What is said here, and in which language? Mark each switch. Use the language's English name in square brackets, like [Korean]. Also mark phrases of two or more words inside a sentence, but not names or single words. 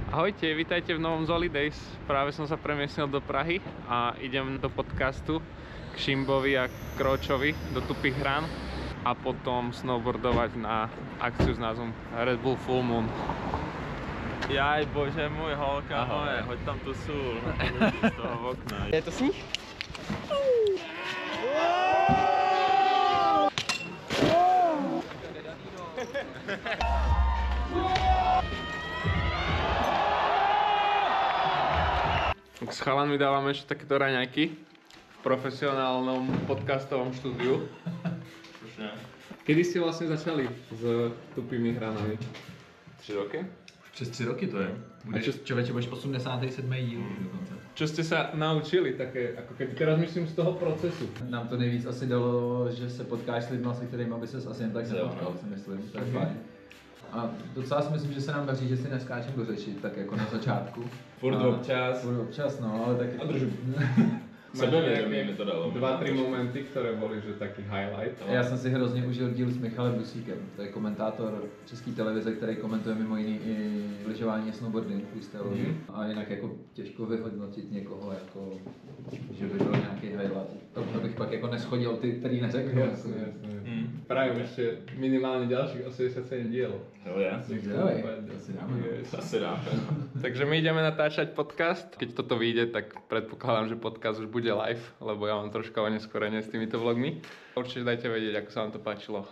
[Slovak] Ahojte, vítajte v novom Zolidays. Práve som sa premiestnil do Prahy a idem do podcastu k Šimbovi a Kročovi do Tupých Hrán a potom snowboardovať na akciu s názvom Red Bull Full Moon. [Czech] Jaj, bože můj, holka moje, hoď tam tu sůl z toho okna. Je to sníh? [Slovak] S chalanmi dávame ešte takéto raňajky v profesionálnom podcastovom štúdiu. Kedy ste vlastne začali s Tupými hranami? 3 roky? [Czech] Přes 3 roky to je. Člověče, budeš 87. díl dokonce. [Slovak] Čo ste sa naučili také, ako keď teraz myslím z toho procesu? [Czech] Nám to nejvíc asi dalo, že se potkáš s lidmi, se kterými by ses asi jen tak nepotkal, si myslím. To je fajn. A docela si myslím, že se nám daří, že si neskáčem do řeči, tak jako na začátku. Furt občas. Furt občas, no, ale tak... A držu. Sebevědomí mi to dalo. 2-3 momenty, které byly, že taký highlight. Já jsem si hrozně užil díl s Michalem Dusíkem, to je komentátor české televize, který komentuje mimo jiný i lyžování a snowboarding, freestyleový. A jinak jako těžko vyhodnotit někoho, jako, že by byl nějaký highlight. To bych pak jako neschodil ty, který neřekl. [Slovak] Jasne. Prajem ešte minimálne ďalších 87 dielov. [Czech] Asi dáme. [Slovak] Takže my ideme natáčať podcast. Keď toto vyjde, tak predpokladám, že podcast už bude live, lebo ja mám troška oneskorenie s týmito vlogmi. Určite dajte vedieť, ako sa vám to páčilo.